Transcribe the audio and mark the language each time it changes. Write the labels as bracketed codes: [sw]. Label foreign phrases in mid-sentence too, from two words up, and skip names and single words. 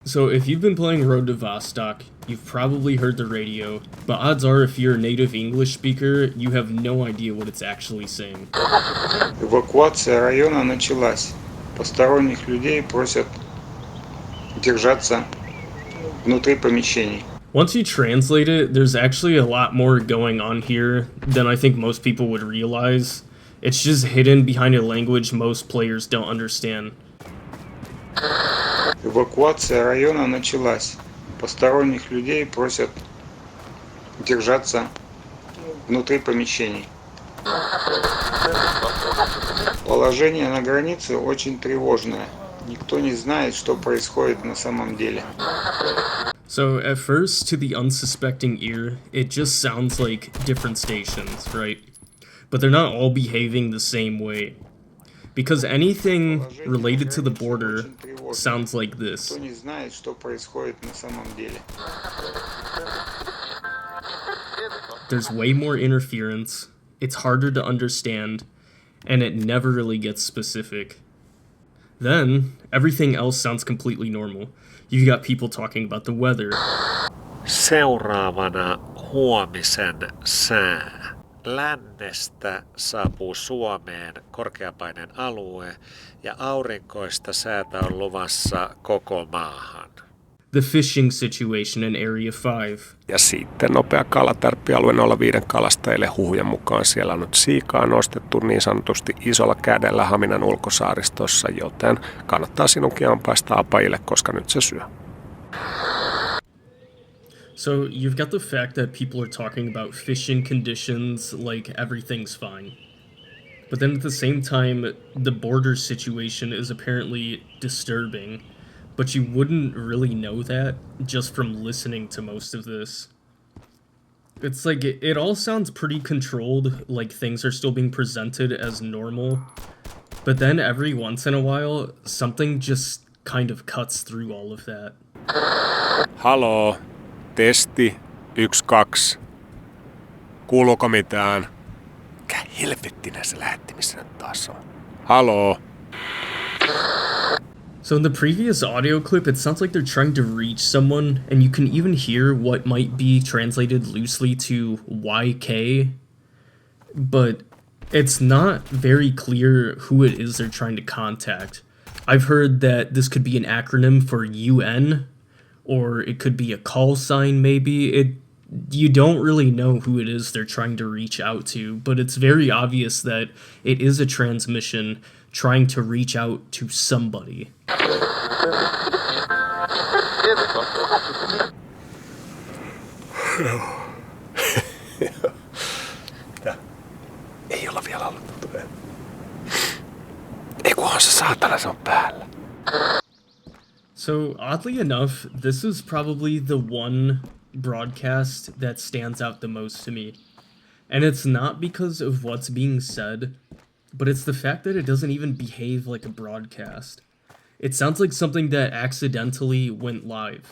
[en] So if you've been playing Road to Vostok, you've probably heard the radio, but odds are if you're a native English speaker, you have no idea what it's actually saying. [ru] Эвакуация района началась. Посторонних людей просят держаться внутри помещений. [en] Once you translate it, there's actually a lot more going on here than I think most people would realize. It's just hidden behind a language most players don't understand. [ru] Эвакуация района началась. Посторонних людей просят держаться внутри помещений. Положение на границе очень тревожное. Никто не знает, что происходит на самом деле. [en] So at first, to the unsuspecting ear, it just sounds like different stations, right? But they're not all behaving the same way. Because anything related to the border sounds like this. [ru] Никто не знает, что происходит на самом деле. [en] There's way more interference, it's harder to understand, and it never really gets specific. Then, everything else sounds completely normal. You've got people talking about the weather. [fi] Seuraavana huomisen sää. Lännestä saapuu Suomeen korkeapaineen alue ja aurinkoista säätä on luvassa koko maahan. [en] The fishing situation in Area 5. [fi] Ja sitten nopea kalatärppialue 05 kalastajille huhujen mukaan. Siellä on nyt siikaa nostettu niin sanotusti isolla kädellä Haminan ulkosaaristossa, joten kannattaa sinunkin ampaista apajille, koska nyt se syö. [en] So you've got the fact that people are talking about fishing conditions like everything's fine. But then at the same time, the border situation is apparently disturbing. But you wouldn't really know that just from listening to most of this. It's like, it all sounds pretty controlled, like things are still being presented as normal. But then every once in a while, something just kind of cuts through all of that. [fi] Haloo, testi 1, 2. Kuuluuko mitään? Mikä helvettinen se lähettimissä nyt taas on? Haloo. [en] So in the previous audio clip, it sounds like they're trying to reach someone, and you can even hear what might be translated loosely to YK, but it's not very clear who it is they're trying to contact. I've heard that this could be an acronym for UN, or it could be a call sign maybe. You don't really know who it is they're trying to reach out to, but it's very obvious that it is a transmission trying to reach out to somebody. [fi] Ei olla vielä aloitettu. Ei kunhan se saatana se on päällä. [en] So oddly enough, this is probably the one broadcast that stands out the most to me. And it's not because of what's being said, but it's the fact that it doesn't even behave like a broadcast. It sounds like something that accidentally went live.